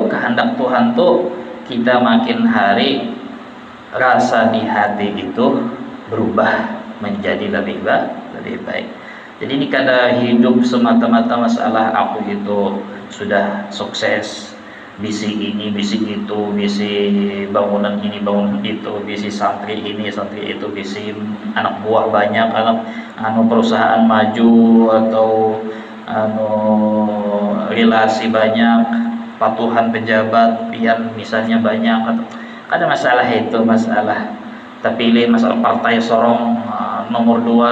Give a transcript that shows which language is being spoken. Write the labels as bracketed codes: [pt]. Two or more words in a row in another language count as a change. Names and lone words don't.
[id] kehendak Tuhan tuh kita makin hari rasa di hati itu berubah menjadi lebih baik jadi ini kada hidup semata-mata masalah aku itu sudah sukses bisi ini bisi itu bisi bangunan ini bangunan itu bisi santri ini santri itu bisi anak buah banyak perusahaan maju atau relasi banyak patuhan pejabat pian misalnya banyak atau ada masalah itu masalah terpilih masalah partai sorong nomor 2